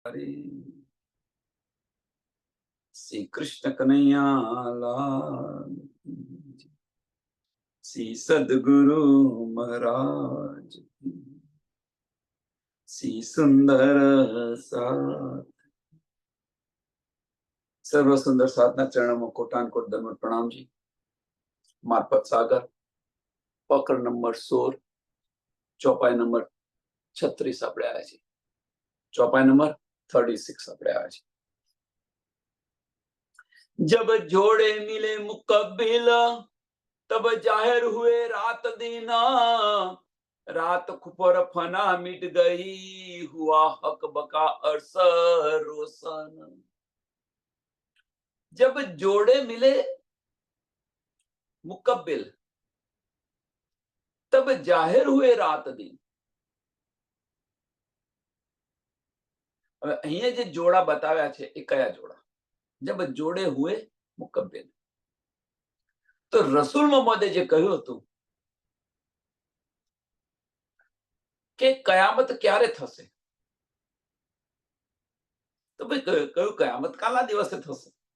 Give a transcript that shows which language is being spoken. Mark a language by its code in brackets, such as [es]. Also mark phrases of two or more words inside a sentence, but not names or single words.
[hi] श्री कृष्ण कन्हैया लाल, श्री सद्गुरु महाराज, श्री सुंदर साथ। सर्व सुंदर साधना चरणों में कोटान कोट दंडवत प्रणाम जी। मार्फत सागर पकड़ नंबर 16 चौपाई नंबर 36 [gu] આપણે આવ્યા છે। [hi] चौपाई नंबर 36 [gu] આપણે આવ્યા છે। [hi] जब जोड़े मिले मुकब्बिल तब जाहिर हुए रात दिन, रात खुपर फना मिट गई, हुआ हक बका अरस रोशन। जब जोड़े मिले मुकब्बिल तब जाहिर हुए रात दिन। [gu] હવે અહીંયા જે જોડા બતાવ્યા છે એ કયા જોડા? [hi] जब जोड़े हुए मुकब्बिल, [gu] તો રસૂલ મોહમ્મદે જે કહ્યું હતું કે કયામત ક્યારે થશે, તો ભાઈ કયું કયામત કાલના દિવસે થશે?